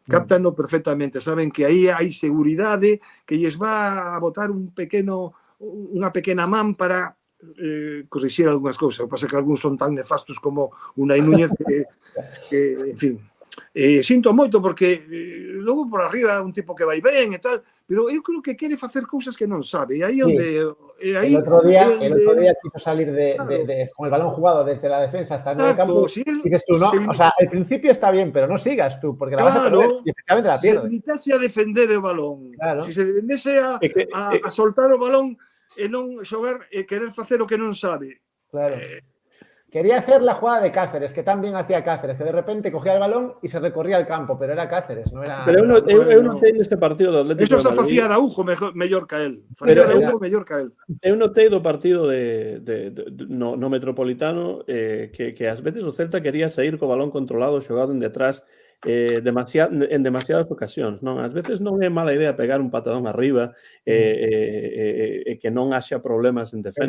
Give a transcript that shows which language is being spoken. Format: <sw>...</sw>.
<gl>Captanlo perfectamente, saben que aí hai seguridade, que lles va a botar unha pequena man para corrixir algunhas cousas. O que pasa é que algúns son tan nefastos como Unai Núñez que en fin, sinto moito porque logo por arriba un tipo que vai ben e tal, pero eu creo que quere facer cousas que non sabe. E aí onde...</gl> <es>El otro día quiso salir con el balón jugado desde la defensa hasta el medio campo. Si dices tú, no, o sea, al principio está bien, pero no sigas tú, porque la vas a perder y efectivamente la pierdes.</es> <gl>Se limitase a defender o balón, si se defendese a soltar o balón e non xogar e querer facer o que non sabe. Claro.</gl> <es>Quería hacer la jugada de Cáceres, que también hacía Cáceres, que de repente cogía el balón y se recorría el campo, pero era Cáceres,</es> <gl>non era... Pero eu notei neste partido do Atlético de Madrid... Eso facía Araujo mellor que él. Facía Araujo mellor que él. Eu notei do partido no Metropolitano que ás veces o Celta quería sair co balón controlado, xogado en detrás, en demasiadas ocasións, non? Ás veces non é mala idea pegar un patadón arriba e que non haxa problemas en defensa.</gl>